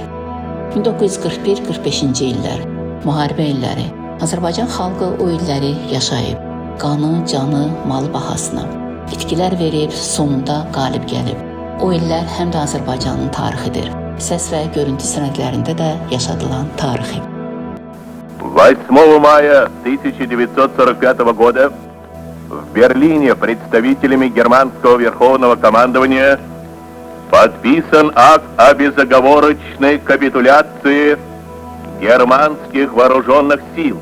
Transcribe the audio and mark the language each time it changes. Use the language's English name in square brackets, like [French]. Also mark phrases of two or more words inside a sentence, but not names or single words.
[Azerbaijani] 1941-45-ci illər, müharibə illəri, Azərbaycan xalqı o illəri yaşayıb, qanı, canı, malı bahasına. İtkilər verib, sonunda qalib gəlib. O illər həm də Azərbaycanın tarixidir. Səs və görüntü sənədlərində də yaşadılan tarixi. [Russian] 8 мая 1945 года в Берлине представителями германского верховного командования подписан акт о безоговорочной капитуляции германских вооруженных сил.